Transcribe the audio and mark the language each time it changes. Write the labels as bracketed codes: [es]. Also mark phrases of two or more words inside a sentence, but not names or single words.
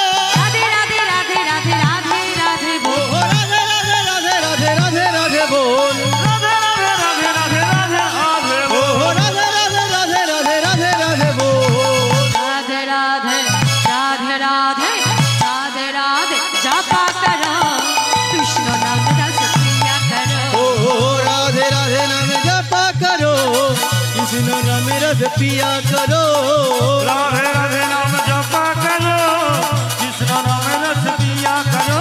[bn] রাধে রাধে রাধে রাধে রাধে রাধে ও বল রাধে রাধে রাধে রাধে রাধে রাধে বল রাধে রাধে রাধে রাধে রাধে ও বল রাধে রাধে রাধে রাধে রাধে রাধে বল [hi] राधे राधे राधे राधे राधे राधे जपा करो कृष्ण नाम रस पिया करो ओ राधे राधे नाम जपा करो कृष्ण नाम रस पिया करो राधे राधे नाम जपा करो कृष्ण नाम रस पिया करो